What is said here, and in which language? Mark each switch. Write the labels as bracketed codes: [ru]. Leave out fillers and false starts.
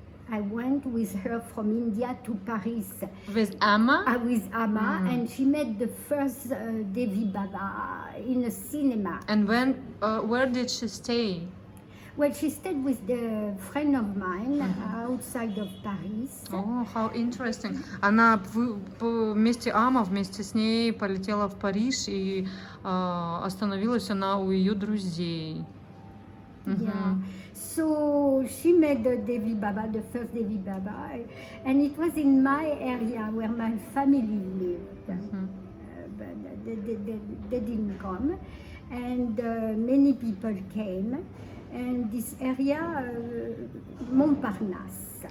[en] I went with her from India to Paris. With Amma? With Amma, and she met the first Devi Baba in a cinema. And where did she stay? Well, she stayed with the friend of mine outside of Paris. Oh, how interesting. [ru] Она вместе Amma, вместе с ней полетела в Париж, и остановилась она у ее друзей. [en] Yeah. So she met the Devi Baba, the first Devi Baba, and it was in my area where my family lived. But they didn't come, and many people came. And this area, Montparnasse.